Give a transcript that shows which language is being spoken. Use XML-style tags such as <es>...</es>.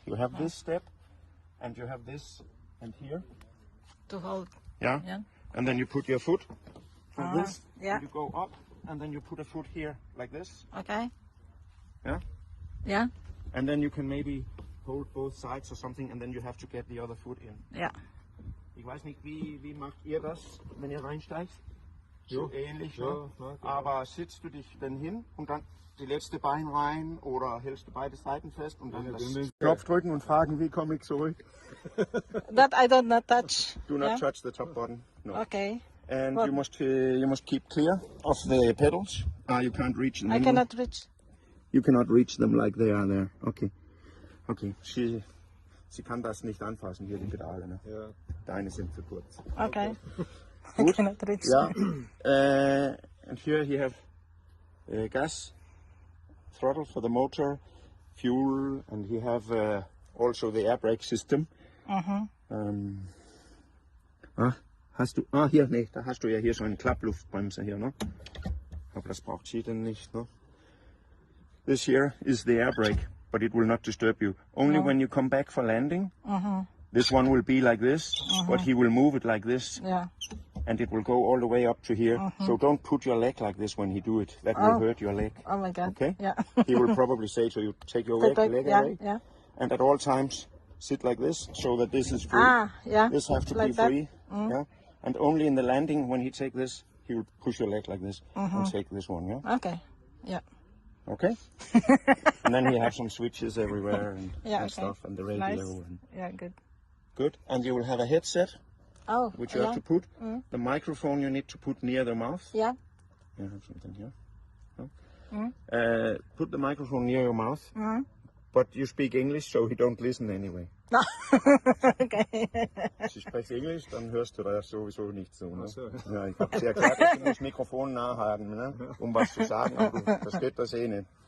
<en>You have this step, and you have this, and here. To hold. Yeah? Yeah. And then you put your foot for this. Yeah. And you go up, and then you put a foot here, like this. Okay. Yeah? Yeah. And then you can maybe hold both sides or something, and then you have to get the other foot in. Yeah.</en> <de>Ich weiß nicht, wie macht ihr das, wenn ihr reinsteigt? So ähnlich, ja, ne? ja, genau. Aber sitzt du dich dann hin und dann die letzte Bein rein oder hältst du beide Seiten fest und dann das Knopf drücken und fragen, wie komme ich zurück?</de> <en>That I don't not touch. Do not touch the top button. No. Okay. And What? you must keep clear of the pedals. You can't reach them. I cannot reach. You cannot reach them like they are there. Okay. Okay.</en> <de>Sie kann das nicht anfassen, hier die Pedale. Ne? Ja. Deine sind zu kurz.</de> <en>Okay. I</en> <de>Gut.</de> <en>cannot reach. Yeah. And here you have gas, throttle for the motor, fuel, and you have also the air brake system.</en> <de>Hast du? Hier, nee, da hast du ja hier so eine Klappluftbremse hier, ne? Aber das braucht sie denn nicht, ne?</de> <en>This here is the air brake, but it will not disturb you. Only when you come back for landing, this one will be like this, but he will move it like this. Yeah. And it will go all the way up to here. So don't put your leg like this when he do it. That will hurt your leg. Oh my God. Okay? Yeah. He will probably say to you, take your leg away. Yeah. And at all times, sit like this, so that this is free. Yeah. This have to Like be that. free. Yeah. And only in the landing, when he take this, he will push your leg like this and take this one. Yeah. Okay. Yeah. Okay. And then he have some switches everywhere and, Yeah, okay. stuff, and the radio. Nice. And Yeah. Good. good. And you will have a headset, Oh. which you yeah. have to put. The microphone you need to put near the mouth. Yeah. You have something here. No? Put the microphone near your mouth, but you speak English, so he don't listen anyway. Okay.</en> <de>Hvis du sprichst Englisch, dann hörst du da sowieso nicht so. Ne? so. Ja, ich habe dir erklärt, dass du das Mikrofon nah haben, ne? Was zu sagen, aber du verstehst das eh nicht.</de>